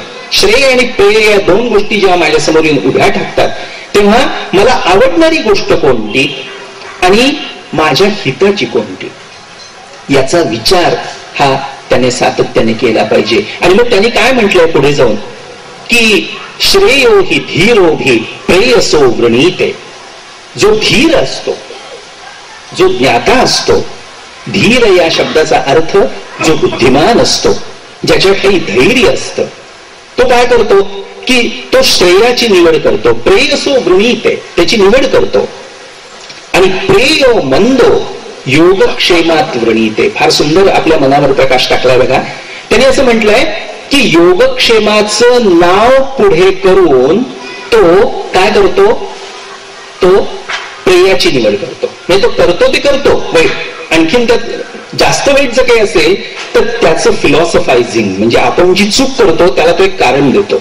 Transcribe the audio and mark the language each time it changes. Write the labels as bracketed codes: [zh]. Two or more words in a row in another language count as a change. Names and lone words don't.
[mr] श्रेय आणि प्रेय या दोन गोष्टी जेव्हा माझ्या समोर येऊन उभ्या टाकतात तेव्हा मला आवडणारी गोष्ट कोणती आणि माझ्या हिताची कोणती याचा विचार हा त्याने सातत्याने केला पाहिजे. आणि मग त्याने काय म्हटलंय पुढे जाऊन की [sa] श्रेयो हि धीरो हि प्रेयसो वृणीते. [mr] जो धीर असतो, जो ज्ञाता असतो, धीर या शब्दाचा अर्थ जो बुद्धिमान असतो, ज्याच्या काही धैर्य असतं, तो काय करतो की तो श्रेयाची निवड करतो. [sa] प्रेयसो वृणीते [mr] त्याची निवड करतो. आणि [sa] प्रेयो मंदो योगक्षेमात वृणीते. [mr] फार सुंदर आपल्या मनावर प्रकाश टाकला बघा. त्याने असं म्हटलंय की योगक्षेमाचं नाव पुढे करून तो काय करतो, तो प्रेयाची निवड करतो. म्हणजे तो करतो ते करतो वाईट, आणखीन त्यात जास्त वाईट जर काही असेल तर त्याचं फिलॉसॉफायझिंग, म्हणजे आपण जी चूक करतो त्याला तो एक कारण देतो.